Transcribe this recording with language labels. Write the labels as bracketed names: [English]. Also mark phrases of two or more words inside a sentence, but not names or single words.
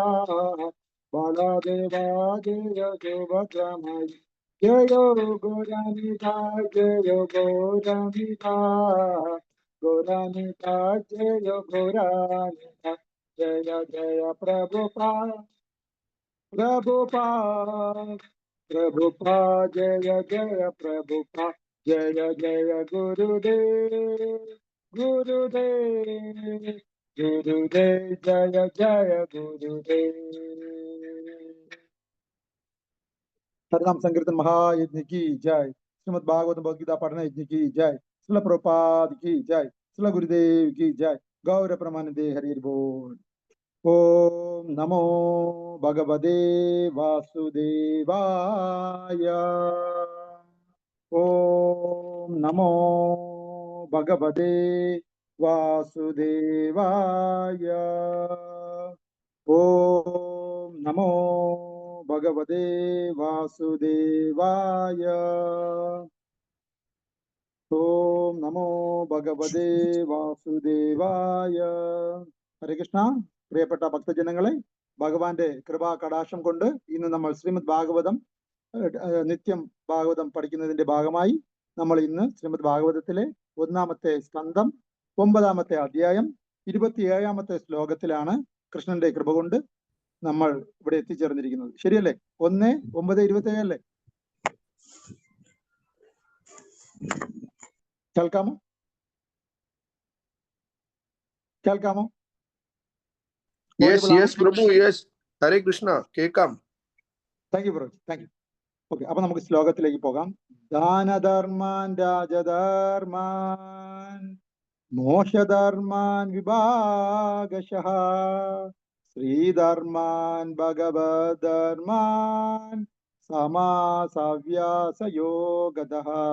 [Sanskrit] ബലദേവ ജയോ സുഭദ്രമയി ജയോ ഗൗരനിത ജയോ ഗൗരനിത ഗൗരനിത ജയോ ഗൗരനിത ജയ ജയ പ്രഭുപാദ Prabhupada, Prabhupada, Jaya Jaya Prabhupada, Jaya Jaya Gurudev, Gurudev, Gurudev, Jaya Jaya Gurudev. [Hindi] हरनाम संकीर्तन महायज्ञ की जय, श्रीमद् भागवत भगवद गीता पठन यज्ञ की जय, श्रील प्रभुपाद की जय, श्रील गुरुदेव की जय, गौर प्रमानंदे हरि बोल। [Sanskrit] ओम नमो भगवते वासुदेवाय। ओम नमो भगवते वासुदेवाय। ओम नमो भगवते वासुदेवाय। ओम नमो भगवते वासुदेवाय। हरे कृष्ण। [Malayalam] പ്രിയപ്പെട്ട ഭക്തജനങ്ങളെ, ഭഗവാന്റെ കൃപാ കടാക്ഷം കൊണ്ട് ഇന്ന് നമ്മൾ ശ്രീമദ് ഭാഗവതം നിത്യം ഭാഗവതം പഠിക്കുന്നതിന്റെ ഭാഗമായി നമ്മൾ ഇന്ന് ശ്രീമദ് ഭാഗവതത്തിലെ 1-ാമത്തെ സ്കന്ധം 9-ാമത്തെ അധ്യായം 27-ാമത്തെ ശ്ലോകത്തിലാണ് കൃഷ്ണന്റെ കൃപ കൊണ്ട് നമ്മൾ ഇവിടെ എത്തിച്ചേർന്നിരിക്കുന്നത്. ശരിയല്ലേ? 1:9:27 അല്ലേ? കേൾക്കാമോ? കേൾക്കാമോ? [English] Yes, yes, Prabhu, yes. [Sanskrit] Hare Krishna, [Malayalam] കേൾക്കാം. [English] thank you Prabhu, thank you. [Malayalam] ഓക്കെ, അപ്പൊ നമുക്ക് ശ്ലോകത്തിലേക്ക് പോകാം. [Sanskrit] ദാനധർമാൻ രാജധർമാൻ മോക്ഷധർമാൻ വിഭാഗശഃ ശ്രീധർമാൻ ഭഗവദ്ധർമാൻ സമാസവ്യാസയോഗതഃ.